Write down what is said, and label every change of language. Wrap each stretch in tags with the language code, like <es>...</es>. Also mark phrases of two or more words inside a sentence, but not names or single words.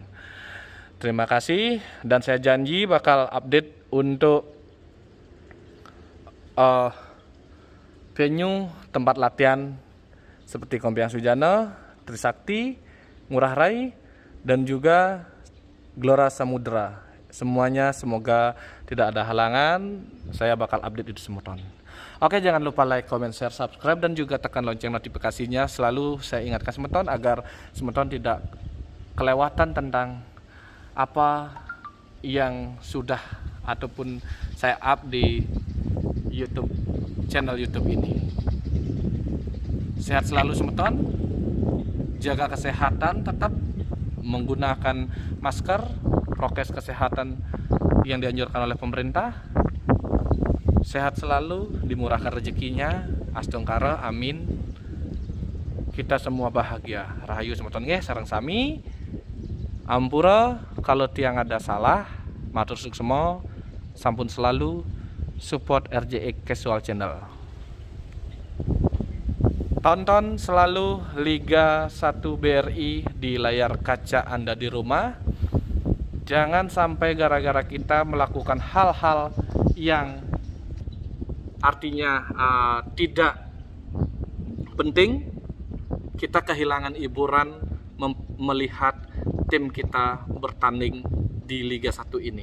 <id>Terima kasih, dan saya janji bakal update untuk venue tempat latihan seperti Kompiang Sujana, Trisakti, Ngurah Rai, dan juga Gelora Samudra. Semuanya semoga tidak ada halangan. Saya bakal update itu semeton. Oke, jangan lupa</id> <en>like, comment, share,</en> <id>subscribe, dan juga tekan lonceng notifikasinya. Selalu saya ingatkan semeton agar semeton tidak kelewatan tentang apa yang sudah ataupun saya up di YouTube, channel YouTube ini. Sehat selalu semeton, jaga kesehatan, tetap menggunakan masker, prokes kesehatan yang dianjurkan oleh pemerintah. Sehat selalu, dimurahkan rezekinya, astungkara, amin. Kita semua bahagia.</id> <ban>Rahayu semeton nggih sareng sami.</ban> <id>Ampura kalau tiang ada salah,</id> <ban>matur suksema,</ban> <id>sampun selalu support RJE Casual Channel. Tonton selalu Liga 1 BRI di layar kaca Anda di rumah. Jangan sampai gara-gara kita melakukan hal-hal yang artinya tidak penting, kita kehilangan hiburan melihat tim kita bertanding di Liga 1 ini.</id>